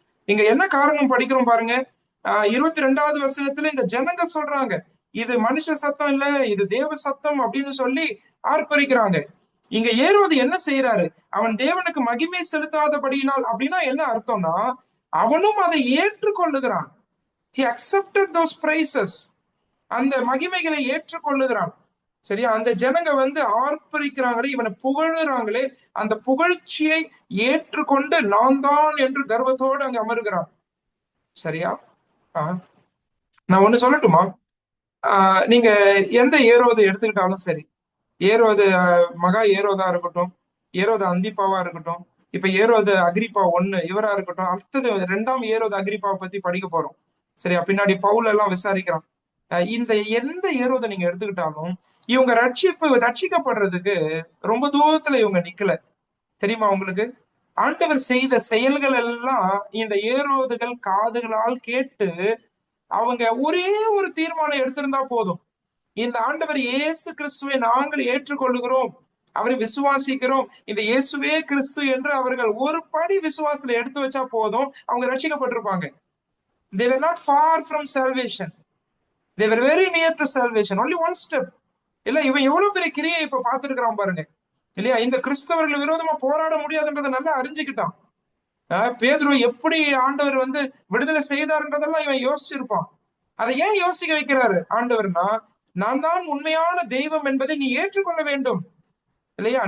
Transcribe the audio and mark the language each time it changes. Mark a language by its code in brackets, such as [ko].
[ta] இங்க என்ன காரணம் படிக்கிறோம் பாருங்க. 22வது வசனத்துல இந்த ஜனங்க சொல்றாங்க, இது மனுஷ சத்தம் இல்ல, இது தேவ சத்தம் அப்படின்னு சொல்லி ஆர்ப்பரிக்கிறாங்க. இங்க ஏரோது என்ன செய்யறாரு? அவன் தேவனுக்கு மகிமை செலுத்தாதபடியினால் அப்படின்னா என்ன அர்த்தம்னா, அவனும் அதை ஏற்றுக்கொள்ளுகிறான். [en] He accepted those praises. [ta] அந்த மகிமைகளை ஏற்றுக்கொள்ளுகிறான். சரியா? அந்த ஜனங்க ஆர்ப்பரிக்கிறாங்களே, இவனை புகழுறாங்களே, அந்த புகழ்ச்சியை ஏற்றுக்கொண்டு நான் தான் என்று கர்வத்தோடு அங்க அமருகிறான். சரியா? நான் ஒண்ணு சொல்லட்டுமா? நீங்க எந்த ஏரோது எடுத்துக்கிட்டாலும் சரி, ஏரோது மகா ஏரோதா இருக்கட்டும், ஏரோது அந்திப்பாவா இருக்கட்டும், இப்ப ஏரோது அகிரிப்பா 1 இவரா இருக்கட்டும், அடுத்தது 2ஆம் ஏரோது அகிரிப்பாவை பத்தி படிக்க போறோம். சரியா? பின்னாடி பவுல் எல்லாம் விசாரிக்கிறான். இந்த எந்த ஏரோதை நீங்க எடுத்துக்கிட்டாலும் இவங்க ரட்சிக்கப்படுறதுக்கு ரொம்ப தூரத்துல இவங்க நிக்கல. தெரியுமா உங்களுக்கு? ஆண்டவர் செய்த செயல்கள் எல்லாம் இந்த ஏரோதுகள் காதுகளால் கேட்டு அவங்க ஒரே ஒரு தீர்மானம் எடுத்திருந்தா போதும். இந்த ஆண்டவர் இயேசு கிறிஸ்துவை நாங்கள் ஏற்றுக்கொள்ளுகிறோம், அவரை விசுவாசிக்கிறோம், இந்த இயேசுவே கிறிஸ்து என்று அவர்கள் ஒரு படி விசுவாசத்துல எடுத்து வச்சா போதும், அவங்க ரட்சிக்கப்பட்டிருப்பாங்க. [en] They were not far from salvation. They were very near to salvation. Only one step. [ta] இல்ல, இவன் எவ்வளவு பெரிய கிரியை இப்ப பார்த்திருக்கிறான் பாருங்க. இல்லையா? இந்த கிறிஸ்தவர்கள் விரோதமா போராட முடியாதுன்றதை நல்லா அறிஞ்சுக்கிட்டான். பேதுரு எப்படி ஆண்டவர் விடுதலை செய்தார்ன்றதெல்லாம் இவன் யோசிச்சிருப்பான். அதை ஏன் யோசிக்க வைக்கிறாரு ஆண்டவர்னா, நான் தான் உண்மையான தெய்வம் என்பதை நீ ஏற்றுக்கொள்ள வேண்டும். இல்லையா?